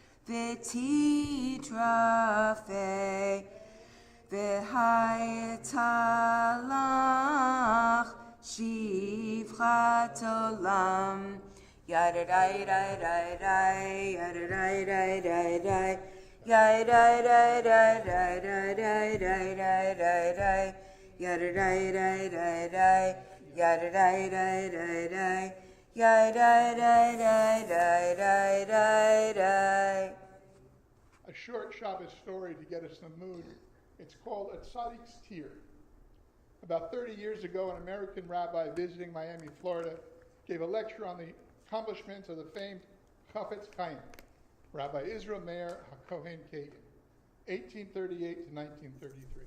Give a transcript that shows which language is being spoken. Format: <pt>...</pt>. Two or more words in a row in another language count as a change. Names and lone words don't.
<he>ותתרפא והתהלך שבחת עולם. Yada da da da da, yada da da da da, yada da da da da da da da da da, yada da da da da, yada da da da da, yada da da da da da da.</he> <en>A short Shabbos story to get us in the mood. It's called A Tzaddik's Tear. About 30 years ago, an American rabbi visiting Miami, Florida, gave a lecture on the accomplishments of the famed Chafetz Chaim, Rabbi Israel Meir HaKohen Kagan, 1838 to 1933.</en>